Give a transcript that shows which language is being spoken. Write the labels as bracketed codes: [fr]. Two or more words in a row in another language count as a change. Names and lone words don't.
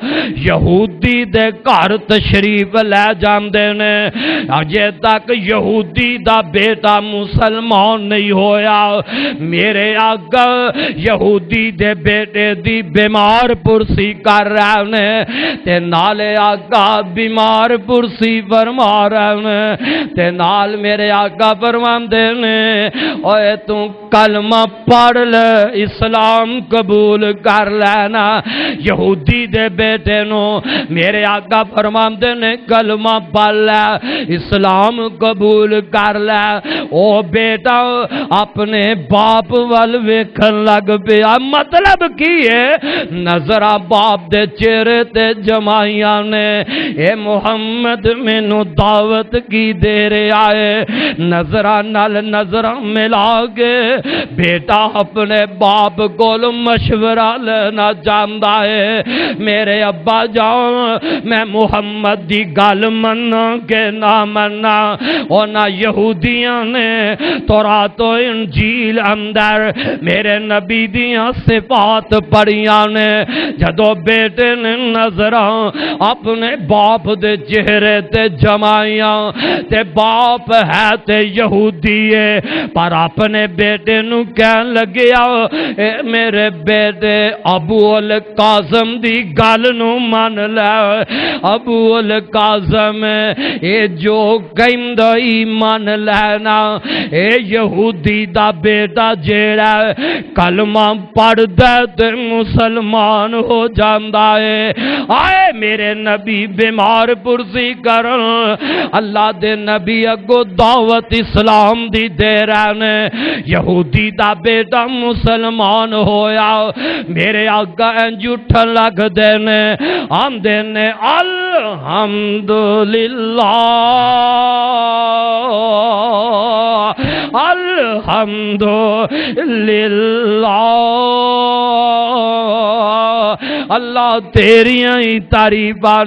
[pa] یہودی دے گھر تشریف لے جاندے نے اجے تک یہودی دا بیٹا مسلمان نہیں ہویا میرے آقا یہودی دے بیٹے دی بیمار پرسی کر رہے نے تے نالے آقا بیمار پرسی فرما رہے نے تے نال میرے آقا فرماندے نے اوے تو کلمہ پڑھ لے اسلام قبول کر لینا یہودی دے بیٹے نو میرے آقا فرماندے نے کلمہ پڑھ لے اسلام قبول کر لے او بیٹا اپنے باپ وال ویکھن لگ پیا مطلب کی ہے نظرہ باپ دے چہرے تے جمائیاں نے اے محمد مینوں دعوت کی دے رہا ہے نظرہ نال [ur] نظرہ ملا کے بیٹا اپنے باپ کو مشورہ لینا چاہتا ہے میرے ابا جان میں محمد دی [pa] گل منا کہ نہ منا اور نہ یہودیاں نے تورات و انجیل اندر میرے نبی دیاں صفات پڑھیاں نے جدو بیٹے نے نظراں اپنے باپ دے چہرے تے جمائیاں تے باپ ہے تے یہودی ہے پر اپنے بیٹے نو کہن لگیا اے میرے بیٹے ابو القاسم دی گل نو مان لے ابو القاسم اے جو کہندا ایمان لینا اے یہودی دا بیٹا جیڑا کلمہ پڑھ دے تے مسلمان ہو جاندا ہے آئے میرے نبی بیمار پرسی کرن اللہ دے نبی اگو دعوت اسلام دی دے رہنے یہودی دا بیٹا مسلمان ہویا میرے آقا انج اٹھن لگ دینے آندے نے [ar] الحمدللہ الحمدللہ [pa] اللہ تیریاں ہی تعریفاں